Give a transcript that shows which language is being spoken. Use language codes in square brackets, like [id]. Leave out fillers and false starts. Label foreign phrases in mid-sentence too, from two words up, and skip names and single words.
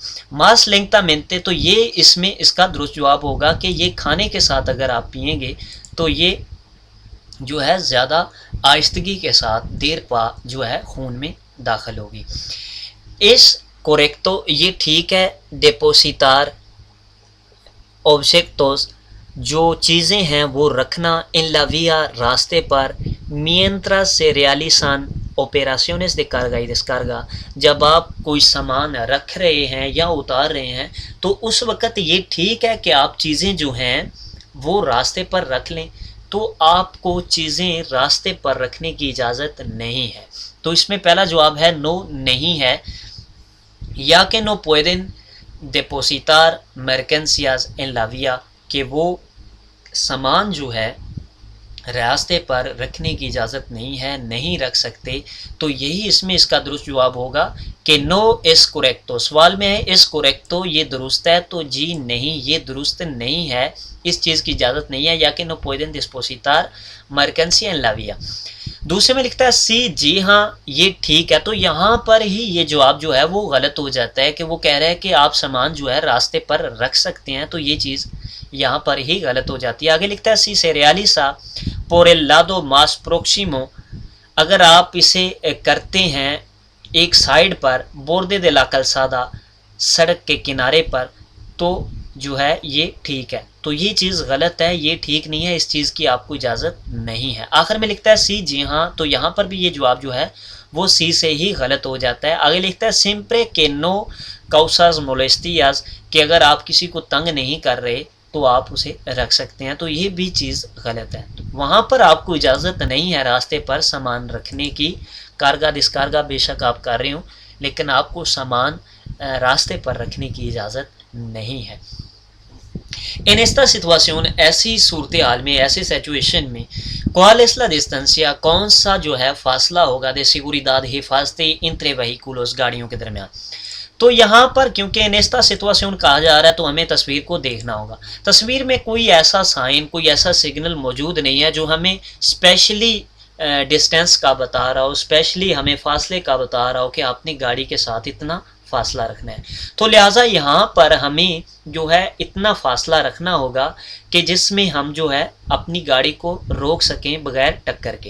[es] más lentamente, [ur] تو یہ اس کا درست جواب ہوگا کہ یہ کھانے کے ساتھ اگر آپ پئیں گے تو یہ جو ہے زیادہ آہستگی کے ساتھ دیر پا جو ہے خون میں داخل ہوگی۔ [es] es correcto, [ur] یہ ٹھیک ہے، [es] depositar objetos, [ur] جو چیزیں ہیں وہ رکھنا [es] en la vía [ur] راستے پر، [es] mientras se realizan operaciones de carga y descarga، [ur] جب آپ کوئی سامان رکھ رہے ہیں یا اتار رہے ہیں تو اس وقت یہ ٹھیک ہے کہ آپ چیزیں جو ہیں وہ راستے پر رکھ لیں، تو آپ کو چیزیں راستے پر رکھنے کی اجازت نہیں ہے۔ تو اس میں پہلا جواب ہے نو، نہیں ہے، یا کہ [es] no pueden depositar mercancías en la vía، [ur] کہ وہ سامان جو ہے راستے پر رکھنے کی اجازت نہیں ہے، نہیں رکھ سکتے۔ تو یہی اس کا درست جواب ہوگا کہ [es] no es correcto. [ur] سوال میں ہے [es] es correcto، [ur] یہ درست ہے، تو جی نہیں، یہ درست نہیں ہے، اس چیز کی اجازت نہیں ہے، یا کہ [es] no pueden depositar mercancía en la vía۔ [ur] دوسرے میں لکھتا ہے سی، جی ہاں یہ ٹھیک ہے۔ تو یہاں پر ہی یہ جواب جو ہے وہ غلط ہو جاتا ہے کہ وہ کہہ رہا ہے کہ آپ سامان جو ہے راستے پر رکھ سکتے ہیں، تو یہ چیز یہاں پر ہی غلط ہو جاتی ہے۔ آگے لکھتا ہے [es] si se realiza por el lado más próximo, [ur] اگر آپ اسے کرتے ہیں ایک سائڈ پر، [es] borde de la calzada، [ur] سڑک کے کنارے پر، تو جو ہے یہ ٹھیک ہے۔ تو یہ چیز غلط ہے، یہ ٹھیک نہیں ہے، اس چیز کی آپ کو اجازت نہیں ہے۔ آخر میں لکھتا ہے سی، جی ہاں، تو یہاں پر بھی یہ جواب جو ہے وہ سی سے ہی غلط ہو جاتا ہے۔ آگے لکھتا ہے [es] siempre que no causas molestias، [ur] کہ اگر آپ کسی کو تنگ نہیں کر رہے تو آپ اسے رکھ سکتے ہیں، تو یہ بھی چیز غلط ہے۔ وہاں پر آپ کو اجازت نہیں ہے راستے پر سامان رکھنے کی، [es] carga descarga [ur] بے شک آپ کر رہے ہوں، لیکن آپ کو سامان راستے پر رکھنے کی اجازت نہیں ہے۔ [es] En esta situación، [ur] ایسی صورتحال میں، ایسے سچویشن میں، [es] ¿cuál es la distancia، [ur] کون سا جو ہے فاصلہ ہوگا [es] de seguridad، [ur] حفاظتی [es] entre vehículos، [ur] گاڑیوں کے درمیان؟ تو یہاں پر کیونکہ [es] en esta situación [ur] کہا جا رہا ہے تو ہمیں تصویر کو دیکھنا ہوگا۔ تصویر میں کوئی ایسا سائن، کوئی ایسا سگنل موجود نہیں ہے جو ہمیں [en] specially distance [ur] کا بتا رہا ہو، اسپیشلی ہمیں فاصلے کا بتا رہا ہو کہ آپ نے گاڑی کے ساتھ اتنا فاصلہ رکھنا ہے۔ تو لہٰذا یہاں پر ہمیں جو ہے اتنا فاصلہ رکھنا ہوگا کہ جس میں ہم جو ہے اپنی گاڑی کو روک سکیں بغیر ٹکر کے۔